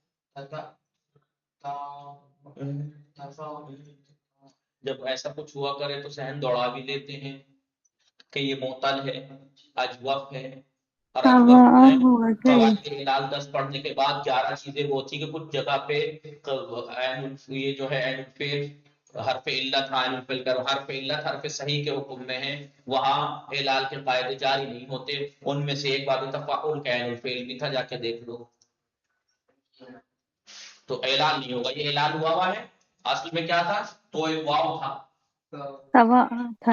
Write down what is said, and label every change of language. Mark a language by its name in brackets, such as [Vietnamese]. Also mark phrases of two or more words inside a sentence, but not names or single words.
[Urdu] تفاعل، جب ایسا کچھ ہوا کرے تو ذہن دوڑا بھی لیتے ہیں کہ یہ معطل ہے، اجوف ہے، اور اجوف میں قواعد علال 10 پڑھنے کے بعد 11 چیزیں وہ تھی کہ کچھ جگہ پہ یہ جو ہے عین الفعل، حرف علت، عین الفعل کر حرف علت حرف صحیح کے حکم میں ہے، وہاں علال کے قاعدے جاری نہیں ہوتے، ان میں سے ایک باب تفاعل کا عین الفعل بھی تھا، جا کے دیکھ لو، تو اعلان نہیں ہوگا، یہ اعلان ہوا ہے، اصل میں کیا تھا؟ تو ایک واو تھا، توا تھا